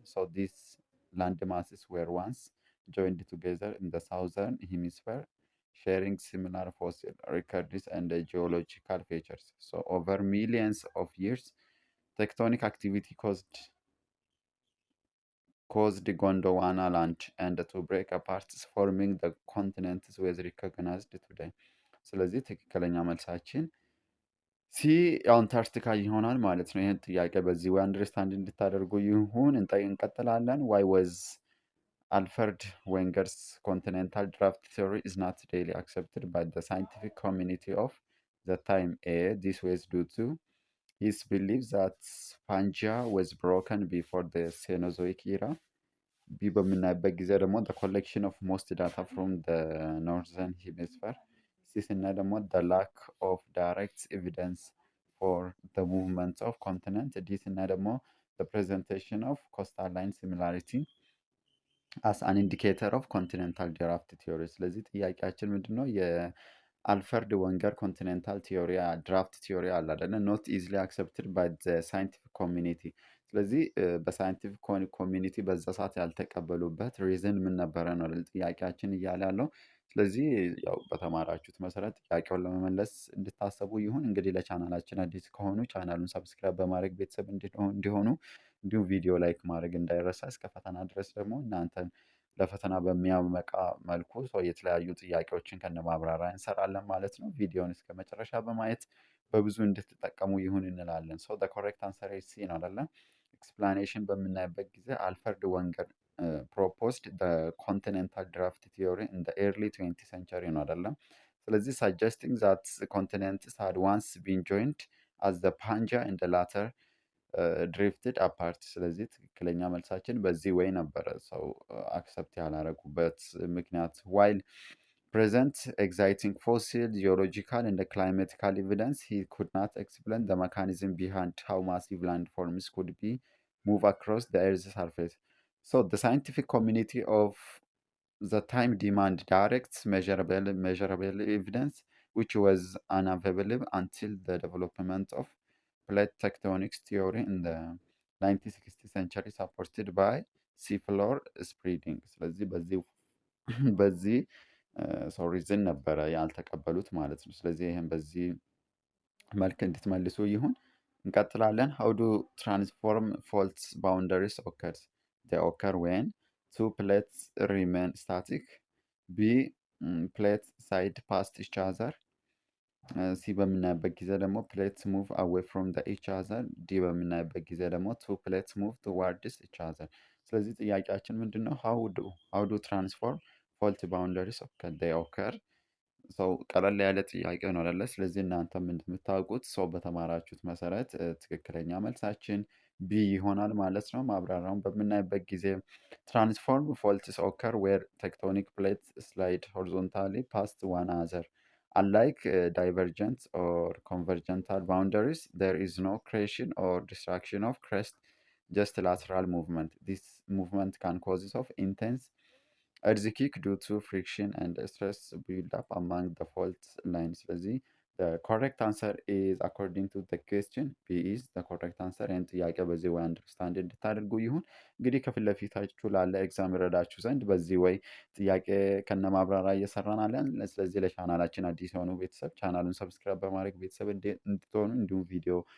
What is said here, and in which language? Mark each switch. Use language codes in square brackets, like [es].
[en] So these land masses were once joined together in the southern hemisphere, sharing similar fossil records and geological features. So over millions of years, tectonic activity caused Gondwana land and to break apart, forming the continents was recognized today. [am] ስለዚህ ትክክለኛ መልሳችን ሲ አንታርክቲካ ይሆናል ማለት ነው። ይህን ጥያቄ በዚህ ወይ አንደርስታንድ እንድታደርጉ ይሁን እንቀጥላለን። [en] ዋይ ወዝ አልፈርድ ዌንገርስ ኮንቲኔንታል ድራፍት ቲዮሪ is not daily accepted by the scientific community of the time? A this was due to his belief that Pangaea was broken before the Cenozoic era. [am] ቢ በምናይበት ጊዜ ደግሞ [en] the collection of most data from the northern hemisphere. [am] ሲ ስናይ ደግሞ [en] the lack of direct evidence for the movement of continent. [am] ዲ ስናይ ደግሞ [en] the presentation of coastal line similarity as an indicator of continental draft theory. [am] ስለዚህ ጥያቄያችን ምንድነው? የአልፈርድ ወንገር ኮንቲኔንታል ቲዮሪ ድራፍት ቲዮሪ አለ አይደለ? [en] ኖት ኢዝሊ አክሰፕትድ ባይ ዘ ሳይንቲፊክ ኮሚኒቲ። [am] ስለዚህ በሳይንቲፊክ ኮሚኒቲ በዛ ሰዓት ያልተቀበሉበት ሪዝን ምን ነበረ ነው ጥያቄያችን እያለ ያለው። ስለዚህ ያው በተማራችሁት መሰረት ጥያቄውን ለመመለስ እንድታሰቡ ይሁን። እንግዲህ ለቻናላችን አዲስ ከሆኑ ቻናሉን ሰብስክራይብ በማድረግ ቤተሰብ እንዲሆኑ እንዲሁም ቪዲዮ ላይክ ማድረግ እንዳይረሳ። እስከ ፈተና ድረስ ደግሞ እናንተን ለፈተና በሚያመቃ መልኩ የተለያዩ ጥያቄዎችን ከነማብራሪያ እንሰራለን ማለት ነው። ቪዲዮውን እስከ መጨረሻ በማየት በብዙ እንድትጠቀሙ ይሁን እንላለን። [en] the correct answer is C [am] ነው አይደለ? ኤክስፕላኔሽን በምናይበት ጊዜ [en] አልፈርድ ወንገር proposed the continental draft theory in the early 20th century ነው አይደለም? ስለዚህ suggesting that the continents had once been joined as the Pangaea and the latter ድሪፍትድ አፓርት። [am] ስለዚህ ትክክለኛ መልሳችን በዚህ ወይ ነበረ ሰው አክሰፕት ያላረጉበት ምክንያት ዋይል [en] present exciting fossil, geological, and climatic evidence, he could not explain the mechanism behind how massive landforms could be move across the Earth's surface. So the scientific community of the time demand direct measurable evidence, which was unavailable until the development of plate tectonics theory in the 1960th century, supported by seafloor spreading. [am] ስለዚህ በዚህ ሰው ሪዝን ነበረ ያልተቀበሉት ማለት ነው። ስለዚህ ይህም በዚህ መልክ እንድትመልሱ ይሁን። እንቀጥላለን። [en] how do transform faults boundaries occurs? they occur when two plates remain static, b plate side past each other, [am] ሲ በምናይበት ጊዜ ደግሞ [en] ፕሌትስ ሙቭ አዌይ ፍሮም ኢች አዘር፣ ዲ በምናይበት ጊዜ ደግሞ ቱ ፕሌትስ ሙቭ ቱዋርድስ ኢች አዘር። [am] ስለዚህ ጥያቄያችን ምንድን ነው? [en] ሃው ዱ ትራንስፎርም ፎልት ባውንደሪስ ኦከር። [am] ሰው ቀለል ያለ ጥያቄ ነው አይደለ? ስለዚህ እናንተም እንደምታውቁት ሰው በተማራችሁት መሰረት ትክክለኛ መልሳችን ቢ ይሆናል ማለት ነው። ማብራሪያውን በምናይበት ጊዜ [en] ትራንስፎርም ፎልትስ ኦከር ዌር ቴክቶኒክ ፕሌት ስላይድ ሆሪዞንታሊ ፓስት ዋን አዘር unlike divergent or convergental boundaries. There is no creation or destruction of crest, just lateral movement. This movement can cause of intense earthquake due to friction and stress build up among the fault lines. [am] ስለዚህ [en] the correct answer is according to the question B is the correct answer [am] and ጥያቄ በዚህ ወይ አንደርስታንድ እንድታደርጉ ይሁን። እንግዲህ ከፊት ለፊታችሁ ላለ ኤግዛም ይረዳችሁ ዘንድ በዚህ ወይ ጥያቄ ከነ ማብራሪያ እየሰራን አለን። ስለዚህ ለቻናላችን አዲስ የሆኑ ቤተሰብ ቻናሉን ሰብስክራይብ በማድረግ ቤተሰብ እንድትሆኑ እንዲሁም ቪዲዮ